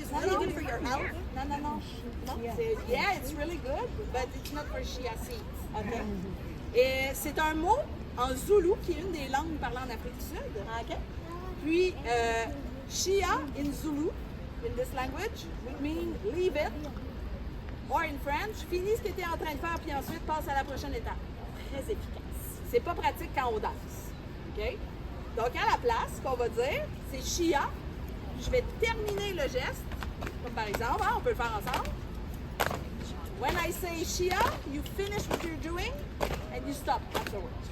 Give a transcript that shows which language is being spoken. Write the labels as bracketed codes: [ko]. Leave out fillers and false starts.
[en] It's really good for your health. [fr] Non, non, non. [en] Non, yeah, it's really good, but it's not for chia seeds. OK? [fr] Et c'est un mot en Zoulou, qui est une des langues parlées en Afrique du Sud. OK? [en] Puis, chia in Zulu, in this language, would mean leave it. Or in French, [fr] finis ce que tu es en train de faire, puis ensuite passe à la prochaine étape. Très efficace. C'est pas pratique quand on danse. OK? Donc, à la place, ce qu'on va dire, c'est chia. Je vais terminer le geste. Comme par exemple, hein, on peut le faire ensemble. [en] When I say chia, you finish what you're doing and you stop afterwards.